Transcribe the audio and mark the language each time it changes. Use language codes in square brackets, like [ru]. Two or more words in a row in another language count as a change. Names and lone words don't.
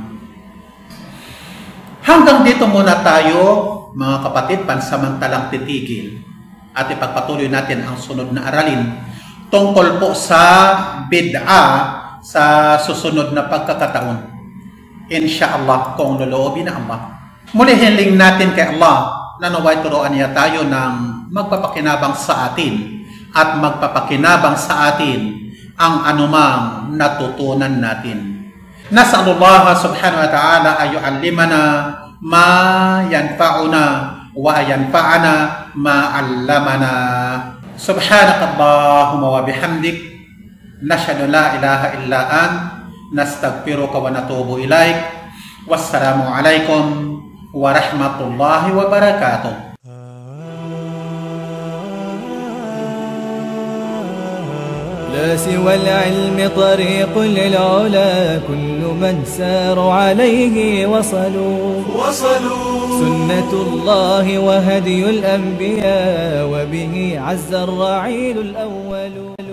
[tl] Hanggang dito muna tayo, mga kapatid, pansamantalang titigil at ipagpatuloy natin ang sunod na aralin tungkol po sa bid'a sa susunod na pagkakataon. Insyaallah, kung loloobin na Allah. Muli hiling natin kay Allah na naway turuan niya tayo ng magpapakinabang sa atin at magpapakinabang sa atin ang anumang natutunan natin. [ar] نسأل الله سبحانه وتعالى أن يعلمنا ما ينفعنا وينفعنا ما علمنا. سبحانك اللهم وبحمدك نشهد أن لا إله إلا أنت نستغفرك ونتوب إليك. والسلام عليكم ورحمة الله وبركاته. لا سوى العلم طريق للعلا كل من سار عليه وصلوا سنة الله وهدي الأنبياء وبه عز الرعيل الأول